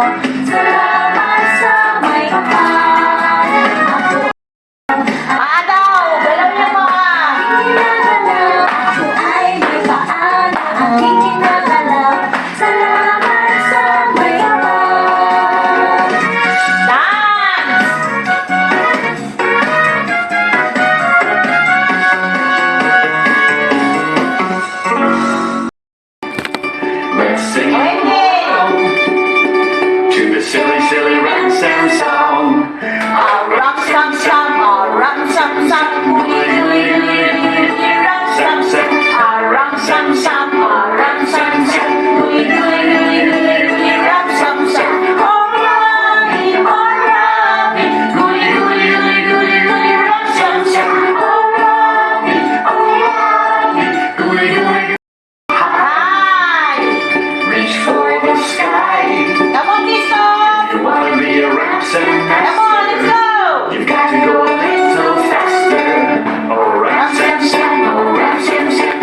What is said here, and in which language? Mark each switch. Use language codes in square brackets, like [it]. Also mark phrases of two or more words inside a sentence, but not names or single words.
[tl] Salamat sa may kapal. Ako daw, galaw niyo mga. Ako ay may paan na aking ginagalaw. Salamat sa may kapal. [en] Dance! Let's sing Okay. along to the silly, silly rhyme sound song. Ram sam sam, ram sam sam, guli guli guli guli, ram sam sam. Ram sam sam, ram sam sam, guli guli guli guli guli, ram sam sam. Alright, guli guli guli guli guli, ram sam sam. Gooey, gooey, Hi, reach for the sky. come on, Kisto. You wanna be a rap sound Come on, let's master? go. You've got to go a little faster. Oh, rap sound sound, oh, rap sound sound.